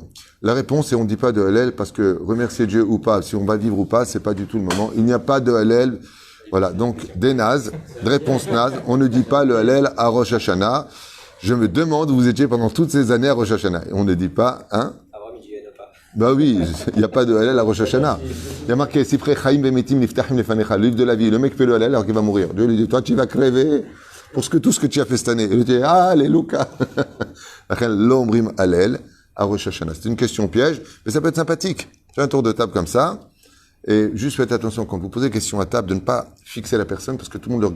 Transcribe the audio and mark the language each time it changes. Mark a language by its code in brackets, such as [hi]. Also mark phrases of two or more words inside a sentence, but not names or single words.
[fr] La réponse est on ne dit pas de Hallel parce que remercier Dieu ou pas, si on va vivre ou pas, c'est pas du tout le moment. Il n'y a pas de Hallel. Voilà, donc des nazes, de réponse naze. On ne dit pas le Hallel à Rosh Hashanah. Je me demande où vous étiez pendant toutes ces années à Rosh Hashanah. On ne dit pas, hein? Bah oui, il n'y a pas de Hallel à Rosh Hashanah. Il y a marqué [he] ספרי חיים ומתים נפתחים לפניך, [fr] le livre de la vie. Le mec fait le Hallel alors qu'il va mourir. Dieu lui dit, toi tu vas crever pour tout ce que tu as fait cette année. Et il dit, alléluia. [he] לא אומרים הלל [fr] à Rosh Hashanah. C'est une question piège, mais ça peut être sympathique. Fais un tour de table comme ça. Et juste faites attention quand vous posez des questions à table de ne pas fixer la personne parce que tout le monde le regarde.